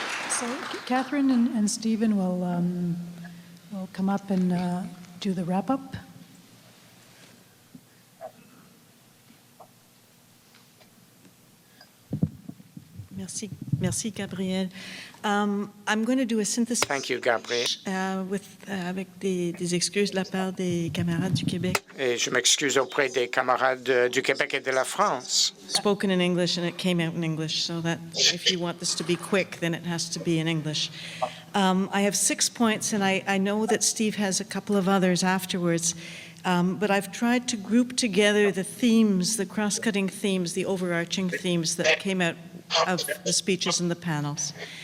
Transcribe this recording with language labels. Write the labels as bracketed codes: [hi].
[en] So Catherine and Stephen will come up and do the wrap-up. [fr] Merci, Gabrielle. [en] I'm going to do a synthesis. Thank you, Gabrielle. [fr] Avec des excuses de la part des camarades du Québec. Et je m'excuse auprès des camarades du Québec et de la France. [en] Spoken in English and it came out in English, so that if you want this to be quick, then it has to be in English. I have 6 points, and I know that Steve has a couple of others afterwards. But I've tried to group together the themes, the cross-cutting themes, the overarching themes that came out of the speeches and the panels.